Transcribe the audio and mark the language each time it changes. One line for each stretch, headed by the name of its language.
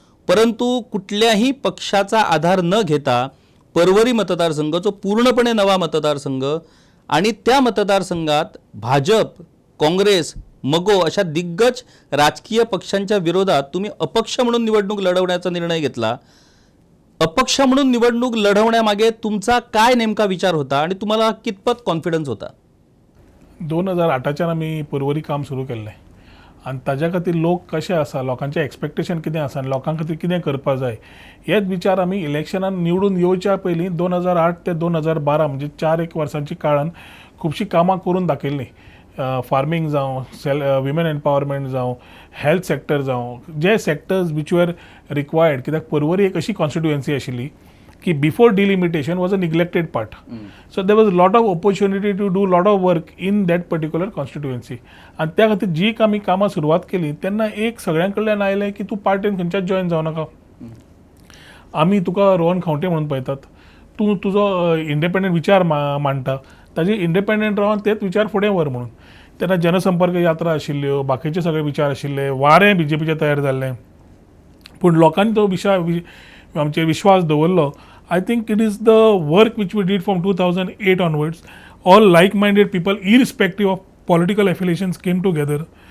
Marathi: परंतु कुठल्याही पक्षाचा आधार न घेता परवरी मतदारसंघ जो पूर्णपणे नवा मतदारसंघ आणि त्या मतदारसंघात भाजप, काँग्रेस, मगो अशा दिग्गज राजकीय पक्षांच्या विरोधात तुम्ही अपक्ष म्हणून निवडणूक लढवण्याचा निर्णय घेतला. अपक्ष म्हणून निवडणूक लढवण्यामागे तुमचा काय नेमका विचार होता आणि तुम्हाला कितपत कॉन्फिडन्स होता?
Konkani: 2008च्यान आमी परवरी काम सुरू केल्लें आनी ताज्या खातीर लोक कशे आसा, लोकांचे एक्सपेक्टेशन कितें आसा आनी लोकां खातीर कितें करपा जाय हेच विचार आमी इलेक्शनान निवडून येवच्या पयलीं 2008 ते 2012 म्हणजे 4-1 वर्सांची काळान खुबशीं कामां करून दाखयल्लीं. फार्मींग जावं, विमेन एम्पावरमेंट जावं, हेल्थ सेक्टर जावं, जे सेक्टर्स
English: Which were required.
Konkani: कित्याक परवरी एक अशी कॉन्स्टिट्युएन्सी आशिल्ली
English: की before delimitation was a neglected part. So there was lot of opportunity to do lot of work in that particular constituency.
Konkani: आणि त्या खातीर जी आमी कामां सुरवात केली तेन्ना एक सगळ्यां कडल्यान आयलें की तूं पार्टीन खंयच्याच जॉयन जावं नाका. आमी तुका रोहन खंवटे म्हणून पळयतात. तूं तुजो इंडिपेंडंट विचार मांडटा, ताजे इंडिपेंडंट रावन तेच विचार फुडें व्हर म्हणून. तेन्ना जनसंपर्क यात्रा आशिल्ल्यो, बाकीचे सगळे विचार आशिल्ले, वारें BJPचें तयार जाल्लें. पूण लोकांनी तो आमचेर विश्वास दवरलो.
English: I think it is the work which we did from 2008 onwards. All like minded people irrespective of political affiliations came together.